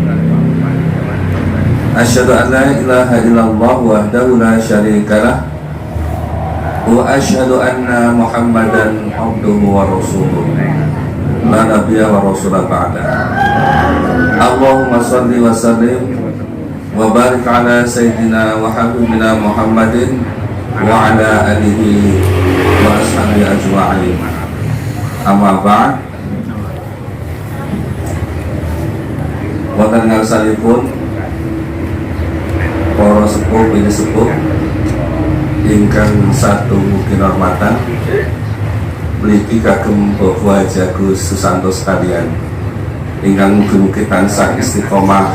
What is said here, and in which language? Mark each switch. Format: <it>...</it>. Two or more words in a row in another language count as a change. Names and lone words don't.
<ar>أشهد أن لا إله إلا الله وحده لا شريك له وأشهد أن محمدا عبده ورسوله لا نبي ولا رسول بعد. اللهم صل وسلم وبارك على سيدنا وحبيبنا محمد وعلى آله وأصحابه أجمعين. أما بعد.</ar> <jv>Wonten ngarsanipun para sepuh ini sepuh ingkang satu mugi hormatan mligi kagem Bapak Haji Agus Susanto sekalian ingkang mugi-mugi tansah istiqomah.</jv>